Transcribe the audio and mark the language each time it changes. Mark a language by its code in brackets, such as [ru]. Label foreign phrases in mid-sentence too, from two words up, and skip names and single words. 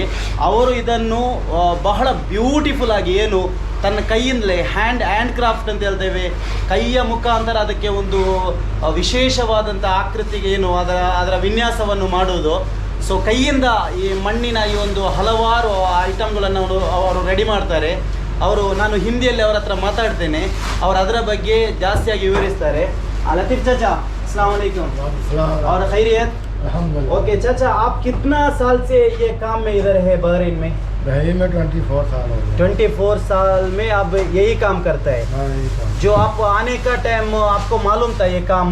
[kn] ಅವರು ಇದನ್ನು ಬಹಳ ಬ್ಯೂಟಿಫುಲ್ ಆಗಿ, ಏನು ತನ್ನ ಕೈಯಿಂದಲೇ [en] hand craft [kn] ಅಂತ ಹೇಳ್ತೇವೆ, ಕೈಯ ಮುಖಾಂತರ ಅದಕ್ಕೆ ಒಂದು ವಿಶೇಷವಾದಂಥ ಆಕೃತಿಗೆ ಏನು ಅದರ ವಿನ್ಯಾಸವನ್ನು ಮಾಡುವುದು. ಸೊ ಕೈಯಿಂದ ಈ ಮಣ್ಣಿನ ಈ ಒಂದು ಹಲವಾರು ಐಟಮ್ಗಳನ್ನು ಅವರು ರೆಡಿ ಮಾಡ್ತಾರೆ. ನಾನು ಹಿಂದಿಯಲ್ಲಿ ಅವರ ಹತ್ರ ಮಾತಾಡ್ತೇನೆ, ಅವರು ಅದರ ಬಗ್ಗೆ ಜಾಸ್ತಿಯಾಗಿ ವಿವರಿಸ್ತಾರೆ. [hi] लतीफ चाचा, [ar] السلام عليكم. [hi] और खैरियत? ओके चाचा, आप कितना साल से ये काम में इधर है बहरीन में? बहरीन में 24 साल हो गए। 24 साल में आप यही काम करता है? हाँ, यही काम। जो आप आने का टाइम आपको मालूम था ये काम?